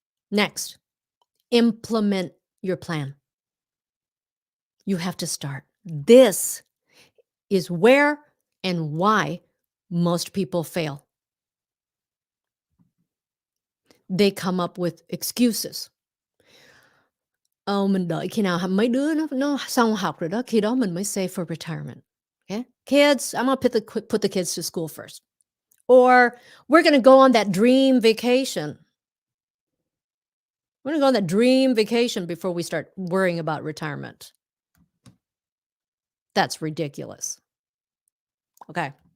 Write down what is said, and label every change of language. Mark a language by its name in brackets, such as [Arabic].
[English] Next, implement your plan. You have to start. This is where and why most people fail. They come up with excuses. [Vietnamese] Mình đợi khi nào mấy đứa nó xong học rồi đó, khi đó mình mới [English] save for retirement. Okay? Kids, I'm going to put the kids to school first. Or we're going to go on that dream vacation. We're going to go on that dream vacation before we start worrying about retirement. That's ridiculous. Okay.